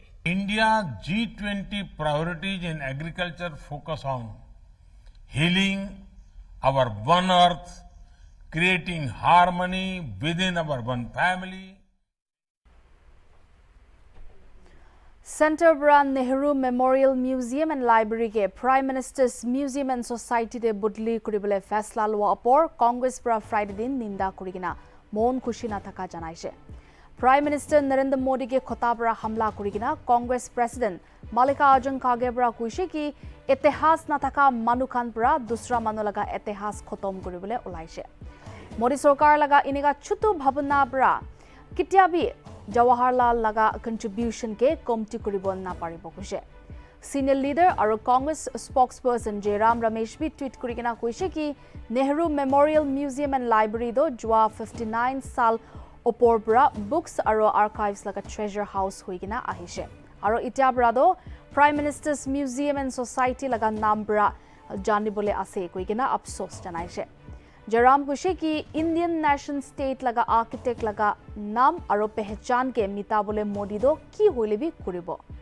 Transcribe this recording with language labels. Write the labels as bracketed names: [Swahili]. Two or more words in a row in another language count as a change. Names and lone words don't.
[English] India's G20 priorities in agriculture focus on healing our one earth, creating harmony within our one family. [Naga Pidgin] Center Brand Nehru Memorial Museum and Library के Prime Minister's Museum and Society de budli kuribole faisla lwa apor Congress pra Friday din ninda kurigina mon khushi na thaka janaise. Prime Minister Narendra Modi ke khotabra hamla kurigina Congress President Mallikarjun Kharge bra kuise ki itihas na thaka manukhan pra dusra manu laga itihas khotom kuribole ulaise. Modi sarkar laga iniga chutu bhabna bra कित्या भी जवाहरलाल लगा कंट्रीब्यूशन के कमती करिब ना पारिब कुसे [English] senior leader [Naga Pidgin] और कांग्रेस स्पोक्सपर्सन जयराम रमेश भी ट्वीट करिकिना कइसे कि नेहरू मेमोरियल म्यूजियम एंड लाइब्रेरी दो जुआ 59 साल ओपर बरा बुक्स और आर्काइव्स लगा [English] treasure house [Naga Pidgin] होइकिना आहिसे और इटा बरा दो प्राइम मिनिस्टर्स म्यूजियम एंड सोसाइटी लगा नाम बरा जानी बोले आसे कोइकिना अफसोस जनाइसे जयराम कइसे कि [English] Indian nation state [Naga Pidgin] लगा आर्किटेक्ट लगा नाम और पहचान के मिता बोले मोदी दो की होइले भी करिबो